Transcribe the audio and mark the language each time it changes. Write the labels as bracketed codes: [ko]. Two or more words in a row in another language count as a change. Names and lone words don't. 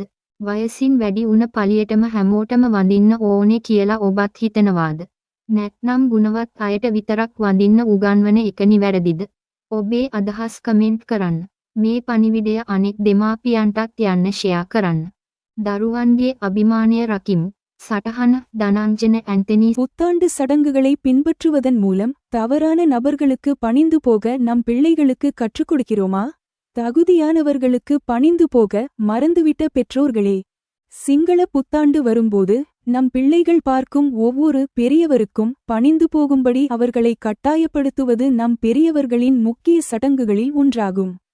[si] වයසින් වැඩි උන පළියටම හැමෝටම වඳින්න ඕනේ කියලා ඔබත් හිතනවාද? නැත්නම් ගුණවත් අයට විතරක් වඳින්න උගන්වන එක නිවැරදිද? ඔබේ අදහස් කමෙන්ට් කරන්න. මේ පණිවිඩය අනෙක් දෙමාපියන්ටත් යන්න ෂෙයා කරන්න. දරුවන්ගේ අභිමානය රකිමු. [ta] சட்டஹன தனஞ்சன ஆண்டனி. புத்தாண்டு சடங்குகளை பின்பற்றுவதன் மூலம் தவறான நபர்களுக்கு பணிந்து போக நம் பிள்ளைகளுக்கு கற்றுக் கொடுக்கிறோமா? தகுதியானவர்களுக்கு பணிந்து போக மறந்துவிட்ட பெற்றோர்களே, சிங்கள புத்தாண்டு வரும்போது நம் பிள்ளைகள் பார்க்கும் ஒவ்வொரு பெரியவருக்கும் பணிந்து போகும்படி அவர்களை கட்டாயப்படுத்துவது நம் பெரியவர்களின் முக்கிய சடங்குகளில் ஒன்றாகும்.